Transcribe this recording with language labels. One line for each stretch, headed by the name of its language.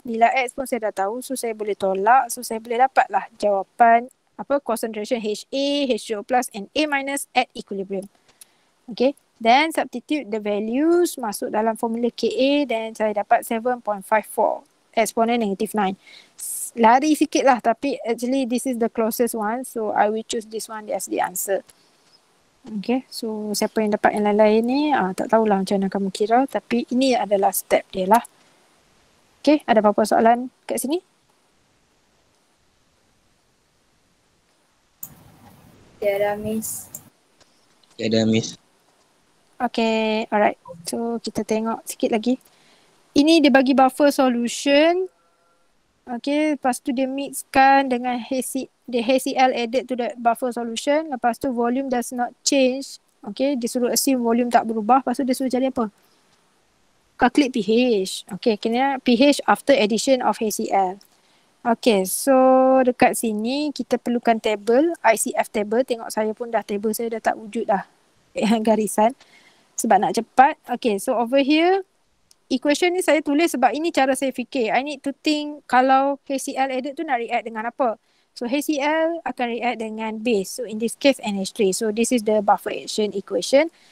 Malay: Nilai X pun saya dah tahu. So saya boleh tolak. So saya boleh dapat lah jawapan concentration HA, H2O plus and A minus at equilibrium.
English: Okay, then substitute the values
Malay: masuk dalam
English: formula Ka. Then
Malay: saya dapat
English: 7.54. Exponent negative 9.
Malay: Lari sikit lah,
English: tapi actually this is the closest one, so I will choose this one as the answer.
Malay: Okay, so siapa yang dapat yang lain-lain ni, tak tahulah macam mana kamu kira, tapi ini adalah step dia lah. Okay, ada apa-apa soalan kat sini? Tiada, Miss. Tiada, Miss. Okay, alright. So kita tengok sikit lagi. Ini dia bagi buffer solution. Okay, lepas tu dia mixkan dengan HCl
English: added to the buffer solution.
Malay: Lepas tu
English: volume does not change.
Malay: Okay, dia suruh assume volume tak berubah. Lepas tu dia suruh cari apa?
English: Calculate pH. Okay, kena pH after addition of HCl.
Malay: Okay, so dekat sini kita perlukan table, ICF table. Tengok saya pun dah table saya dah tak wujud dah. Garisan. Sebab nak cepat. Okay, so
English: over here,
Malay: equation ni saya tulis sebab ini cara saya fikir.
English: I need to think kalau HCl added tu nak react dengan apa. So HCl akan react dengan base. So in this case NH3. So this is the buffer action equation.